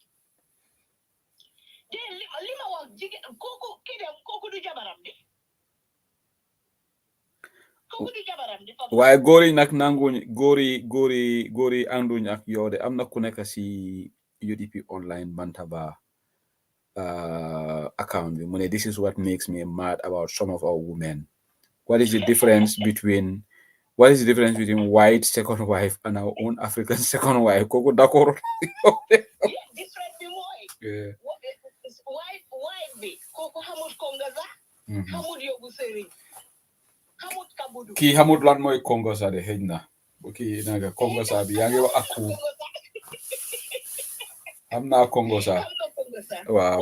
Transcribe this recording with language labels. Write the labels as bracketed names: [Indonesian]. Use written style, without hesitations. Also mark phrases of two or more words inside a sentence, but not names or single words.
[Wolof] li ma wax jigéen kooku du jabaram di waaye góor yi nag nanguñ góor yi ànduñ ak yow de am na ku nekk si UDP online Bantaba account bi mu ne [English] this is what makes me mad about some of our women what is the difference between white second wife and our own African second wife [Wolof] kooku d'accord different bi mooy white bi kooku xamul konga sax xamul yóbbu sëriñ xamul kabudu kii xamul lan mooy kongo sa de xëj na bu kii naga kongo sa bi yaa ngi wax aku am naa kongo sa waaw